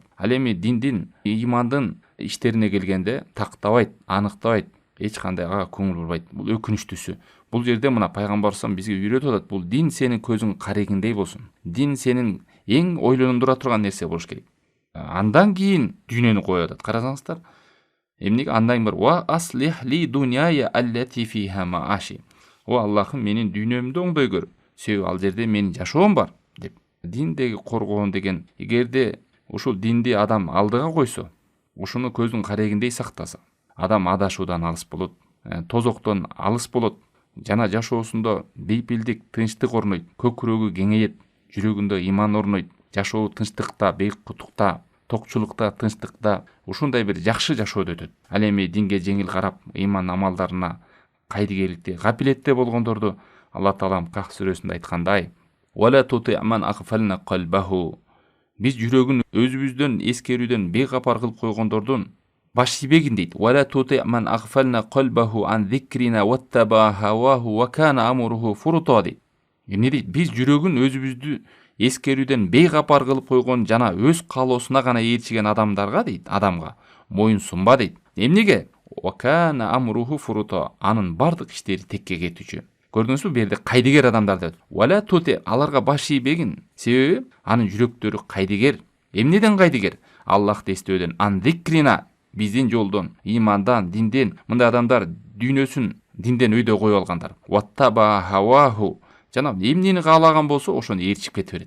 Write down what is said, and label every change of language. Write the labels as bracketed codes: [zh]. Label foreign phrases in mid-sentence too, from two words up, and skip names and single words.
[ky] Ал эми диндин, имандын иштерине келгенде тактабайт, аныктабайт, эч кандай ага көңүл бурбайт. Бул өкүнүчтүүсү. Бул жерде мына пайгамбарыбыз бизге үйрөтүп атат. Бул дин сенин көзүң карегиндей болсун. Дин сенин эң ойлондура турган нерсе болуш керек. Андан кийин дүйнөнү коюп атат. Карасаңыздар, эмнеге андан бір [ar] وأصلح لي دنياي التي فيها معاشي. [ky] О Аллахым, менин дүйнөмдү оңдой көр. Себеби ал жерде менин жашоом бар деп. Диндеги коргоон деген, эгерде ушул динди адам алдыга койсо, ушуну көздүн карегиндей сактаса, адам адашуудан алыс болот, тозоктон алыс болот, жана жашоосунда бейпилдик, тынчтык орнойт, көкүрөгү кеңейет, жүрөгүндө иман орнойт, жашоо тынчтыкта, бейкутукта, токчулукта, тынчтыкта, ушундай бир жакшы жашоодо өтөт. Ал эми динге жеңил карап, иман амалдарына кайдыгерликте, гапилетте болгондорду Алла Таалам Кахф сүрөсүндө айткандай: [ar] "ولا تطع من أغفلنا قلبه". [ky] Биз жүрөгүн өзүбүздөн эскерүүдөн бейкапар кылып койгондордун баш ийбегин дейт. [ar] "ولا تطع من أغفلنا قلبه عن ذكرنا واتبع هواه وكان أمره فرطا" дейт. [ky] Эмне дейт? Биз жүрөгүн өзүбүздү эскерүүдөн бейкапар кылып койгон жана өз каалоосуна гана ээрчиген адамдарга дейт, адамга моюн сунба дейт. Эмнеге? [ar] "وكان أمره فرطا", [ky] анын бардык иштери текке кетүүчү. Көрдүңүзбү, бу жерде кайдыгер адамдар деп. [ar] "ولا تطع", [ky] аларга баш ийбегин. Себеби анын жүрөктөрү кайдыгер. Эмнеден кайдыгер? Аллахты эстөөдөн, [ar] عن ذكرنا, [ky] биздин жолдон, имандан, динден. Мындай адамдар дүйнөсүн динден өйдө коюп алгандар. [ar] واتبع هواه, [ky] жана эмнени каалаган болсо ошону ээрчип кете берет.